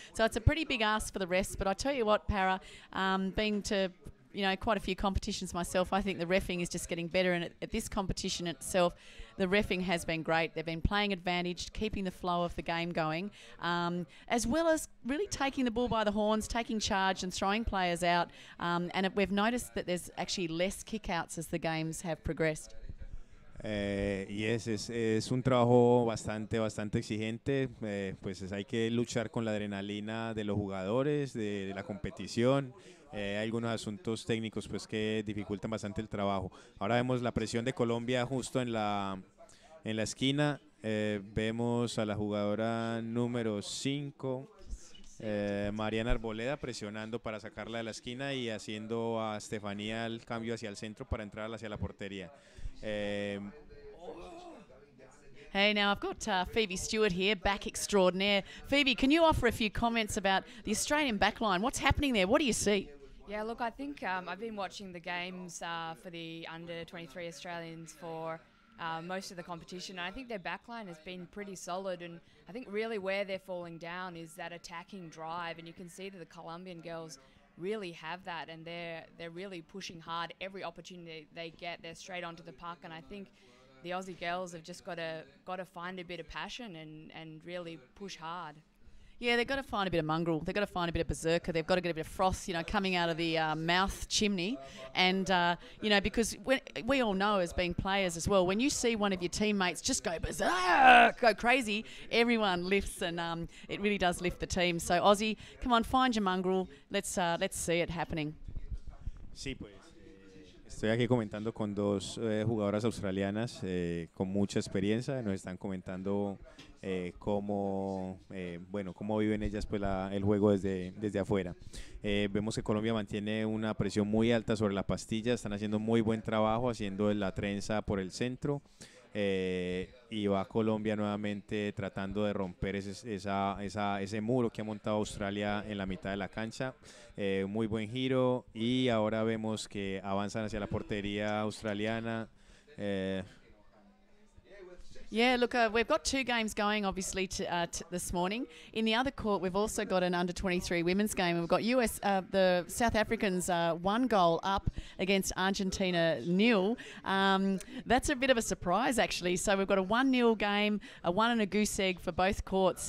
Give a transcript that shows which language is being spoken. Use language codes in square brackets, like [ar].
[en] So it's a pretty big ask for the refs. But I tell you what, Para, being to quite a few competitions myself, I think the reffing is just getting better, and at this competition itself, the reffing has been great. They've been playing advantage, keeping the flow of the game going, as well as really taking the bull by the horns, taking charge and throwing players out, and we've noticed that there's actually less kick-outs as the games have progressed. [es] Y es un trabajo bastante exigente, pues hay que luchar con la adrenalina de los jugadores, de la competición. Hay algunos asuntos técnicos pues que dificultan bastante el trabajo. Ahora vemos la presión de Colombia justo en la esquina. Vemos a la jugadora número 5, Mariana Arboleda, presionando para sacarla de la esquina y haciendo a Estefanía el cambio hacia el centro para entrar hacia la portería. Eh, [en] Hey, now I've got Phoebe Stewart here, back extraordinaire. Phoebe, can you offer a few comments about the Australian backline? What's happening there? What do you see? Yeah, look, I think I've been watching the games for the under-23 Australians for most of the competition. And I think their backline has been pretty solid, and I think really where they're falling down is that attacking drive, and you can see that the Colombian girls really have that, and they're really pushing hard every opportunity they get. They're straight onto the puck, and I think the Aussie girls have just got to find a bit of passion and really push hard. Yeah, they've got to find a bit of mongrel. They've got to find a bit of berserker. They've got to get a bit of froth, coming out of the mouth chimney. And, because we all know as being players as well, when you see one of your teammates just go berserk, go crazy, everyone lifts, and it really does lift the team. So, Aussie, come on, find your mongrel. Let's see it happening. [es] Sí, pues estoy aquí comentando con dos jugadoras australianas con mucha experiencia. Nos están comentando cómo viven ellas pues el juego desde afuera. Vemos que Colombia mantiene una presión muy alta sobre la pastilla, están haciendo muy buen trabajo, haciendo la trenza por el centro. Y va Colombia nuevamente tratando de romper ese muro que ha montado Australia en la mitad de la cancha. Muy buen giro y ahora vemos que avanzan hacia la portería australiana. [en] Yeah, look, we've got two games going, obviously, this morning. In the other court, we've also got an under-23 women's game. We've got the South Africans 1 goal up against Argentina 0. That's a bit of a surprise, actually. So we've got a 1-0 game, a 1 and a goose egg for both courts.